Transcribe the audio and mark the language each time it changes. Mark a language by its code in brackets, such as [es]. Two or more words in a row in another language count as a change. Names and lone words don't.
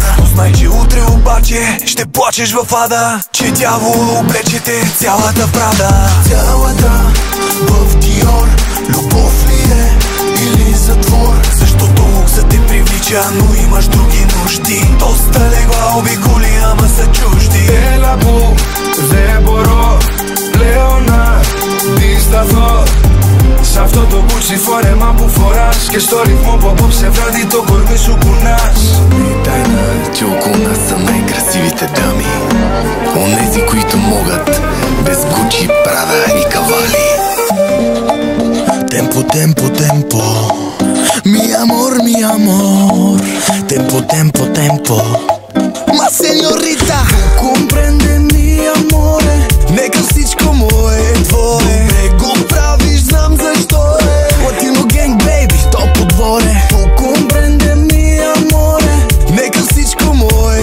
[bg] Но знай, че утре обаче ще плачеш в ада, че дявол облечете цялата прада. Цялата в Диор, любов ли е или затвор? Защото лукса те привлича, но имаш други нужди. Доста легла обиколи, ама са чужди. [el] Έλα που δεν μπορώ πλέον να αντισταθώ σ' αυτό το κούτσι φόρεμα που φοράς και στο ρυθμό που απόψε βράδυ το κορμί σου κουνάς. [bg] Не тайна, че около нас са най-красивите дами, онези, които могат без Гучи, Прада и кавали. Темпо, темпо, темпо, [es] mi amor, tempo, tempo, tempo. Ma señorita, comprende mi amore, [bg] нека всичко мое е твое. Не го правиш, знам защо е. [en] Latino gang, baby, [bg] то подворе. [es] Comprende mi amore, [bg] нека всичко мое